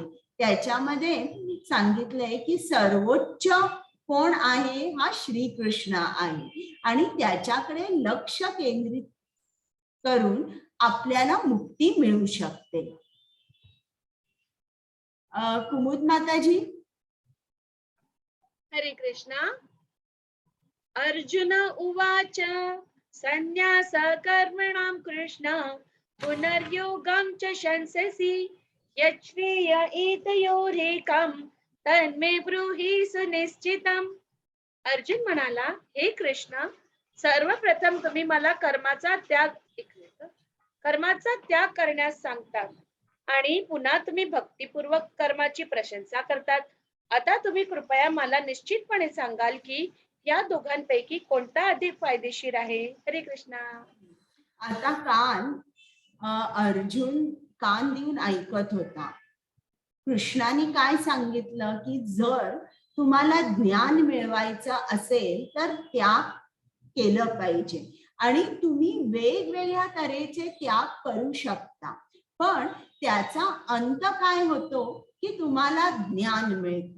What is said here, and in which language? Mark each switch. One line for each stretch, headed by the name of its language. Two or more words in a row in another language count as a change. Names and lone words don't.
Marathi: त्याच्यामध्ये सांगितलंय की सर्वोच्च कोण आहे, हा श्रीकृष्ण आहे आणि त्याच्याकडे लक्ष केंद्रित करून आपल्याला मुक्ती मिळू शकते. कुमुद माताजी. हरे कृष्णा.
Sanskrit: अर्जुन उवाच संन्यास कर्मणां कृष्ण पुनर्योगं च शंससि यच्छ्रेय एतयोरेकं तन्मे ब्रूहि सुनिश्चितम्.
Marathi: अर्जुन म्हणाला, हे कृष्ण, सर्वप्रथम तुम्ही मला कर्माचा त्याग करण्यास सांगतात आणि पुन्हा तुम्ही भक्तिपूर्वक कर्माची प्रशंसा करतात. आता तुम्ही कृपया मला निश्चितपणे सांगाल की या दोघांपैकी कोणता अधिक फायदेशीर आहे. हरे कृष्णा. आता अर्जुन कान देऊन ऐकत होता. कृष्णाने काय सांगितलं की जर तुम्हाला ज्ञान मिळवायचं असेल तर त्याग केलं पाहिजे आणि तुम्ही वेगवेगळ्या तऱ्हेचे त्याग करू शकता, पण त्याचा अंत काय होतो की तुम्हाला ज्ञान मिळतं.